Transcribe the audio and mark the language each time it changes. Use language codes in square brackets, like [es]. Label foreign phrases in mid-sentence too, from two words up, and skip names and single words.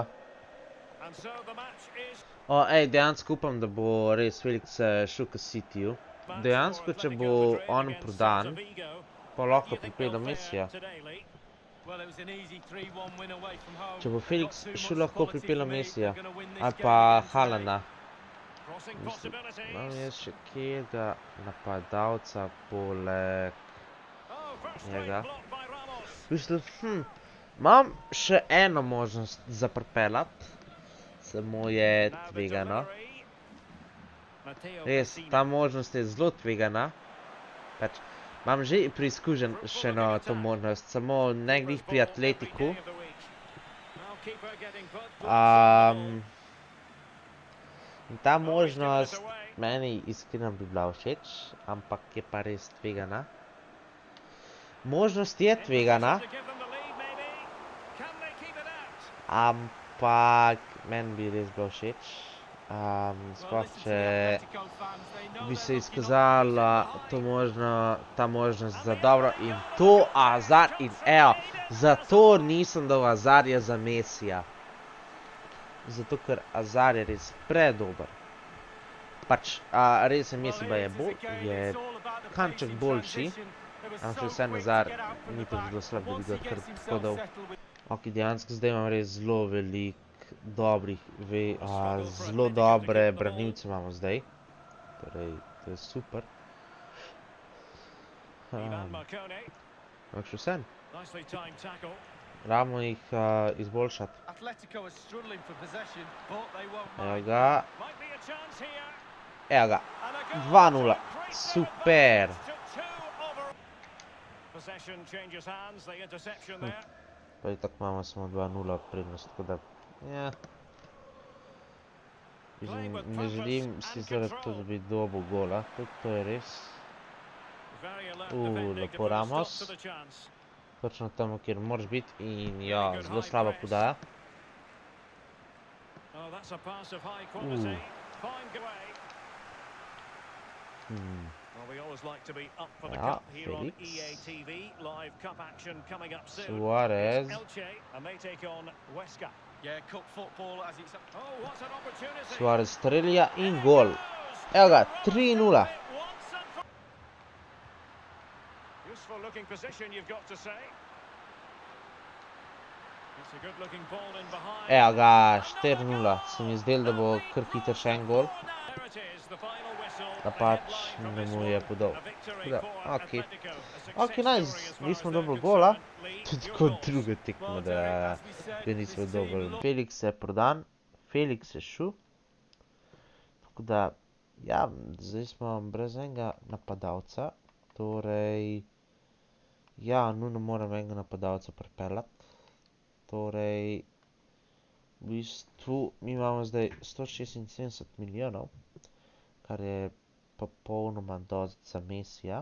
[en] And so the match is [sl] Dejansko upam, da bo res Felix šel k Cityju. Dejansko, če bo on prodan, pa lahko pripelje Messija. [en] Well, it was an easy 3-1 win away from home. [sl] Če bo Felix [en] Not too [sl] šel, [en] much [sl] lahko [en] quality [sl] pripelje [en] for me, [sl] Messija. [en] they're gonna win this [sl] Ali [en] game [sl] pa [en] again today. [sl] Haalanda. [en] crossing [sl] Imam [en] possibilities. [sl] jaz še kjega napadalca poleg [en] Oh, first [sl] njega. [en] time blocked by Ramos. [sl] V bistvu, imam še eno možnost za pripeljati, samo je [en] Now the [sl] tvegano. [en] delivery. Matteo [sl] Res, [en] Pessina. [sl] ta možnost je zelo tvegana. Pač, imam že preizkušen še eno to možnost, samo ne glih pri Atletiku. [en] Now keeper getting put. [sl] In ta možnost meni iskreno bi bila všeč, ampak je pa res tvegana. Možnost je tvegana, [en] To give them the lead, maybe. Can they keep it out? [sl] ampak meni bi res bilo všeč. [en] Well, [sl] Sploh [en] listen to [sl] če [en] the Atletico fans, they know [sl] bi [en] they're [sl] se [en] looking [sl] izkazala [en] optimistic [sl] ta možnost za dobro in to Hazard in evo, zato nisem dal Hazarja za Messija. Zato ker Hazard je res predober. Pač, res je Messi je kanček boljši, ampak še vse Hazard ni tako zelo slab, da bi ga kar tako dal. Ok, dejansko zdaj imam res zelo veliko zelo dobre branilce imamo zdaj. Torej, to je super. [en] Ivan Marcone. [sl] Ampak še vsem, [en] Nicely timed tackle. [sl] rabimo jih izboljšati. [en] Atletico are struggling for possession, but they won't [sl] Evo [en] mind. [sl] ga, [en] Might be a chance here. [sl] evo ga, [en] And a goal [sl] 2:0, [en] to increase their [sl] super. [en] advantage to 2 over. Possession changes hands, the interception there. [sl] Pa itak imamo samo 2:0 prednost, tako da, ja. [en] Playing with [sl] Ne želim [en] purpose [sl] si [en] and [sl] zdaj to, da [en] control. [sl] bi dobil gola. Tudi to je res. [en] Very alert defending to [sl] Lepo [en] put a stop to [sl] Ramos. [en] the chance. [sl] Točno tam, kjer moraš biti. In [en] Really [sl] ja, [en] good [sl] zelo [en] high [sl] slaba [en] press. [sl] podaja. [en] Oh, that's a pass of high quality. Fine go away. Well, we always like to be up for the [sl] Ja, [en] cup here on [sl] Felix. [en] EA TV. Live cup action coming up soon. Suarez. It's Elche, and they take on Huesca. Yeah, cup football as it's... Oh, what's an opportunity? [sl] Suarez strelja in [en] There [sl] gol. [en] goes. [sl] Evo ga, [en] He rolls [sl] 3:0. [en] into it once and for- Useful looking position, you've got to say. It's a good looking ball in behind. [sl] Evo ga, [en] Another [sl] 4:0. [en] goal. [sl] Se mi je zdelo, da bo kar hiter še en gol. [en] There it is, the final whistle. [sl] Da [en] The [sl] pač [en] headline from [sl] ne [en] this [sl] mu je [en] one, [sl] podal. [en] a victory [sl] Tako da, [en] for [sl] okej. [en] Atletico. A success Okej, nice. story as far [sl] Nismo [en] as they're [sl] dobili gola. [en] concerned. Lee, [sl] Tudi [en] your [sl] kot [en] thoughts? [sl] druga tekma, [en] Well, [sl] da [en] Derek, as we said, [sl] ga nismo [en] this team [sl] dobili. [en] look- [sl] Felix je prodan. Felix je šel. Tako da, ja, zdaj smo brez enega napadalca. Torej, ja, nujno moram enega napadalca pripeljati. Torej, v bistvu, mi imamo zdaj 176 milijonov, kar je popolnoma dosti za Messija.